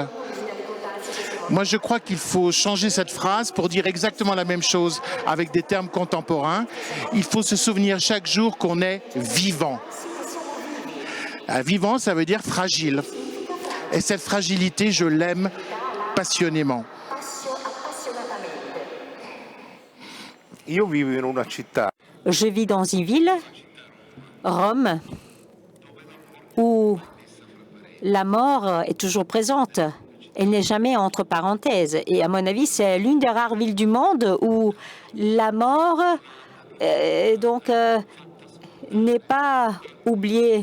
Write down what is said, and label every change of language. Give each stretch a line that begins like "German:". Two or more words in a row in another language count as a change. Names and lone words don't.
French: Moi, je crois qu'il faut changer cette phrase pour dire exactement la même chose avec des termes contemporains. Il faut se souvenir chaque jour qu'on est vivant. Vivant, ça veut dire fragile. Et cette fragilité, je l'aime passionnément.
Italian: Io vivo in una città.
French: Je vis dans une ville, Rome, où la mort est toujours présente. Elle n'est jamais entre parenthèses. Et à mon avis, c'est l'une des rares villes du monde où la mort n'est pas oubliée.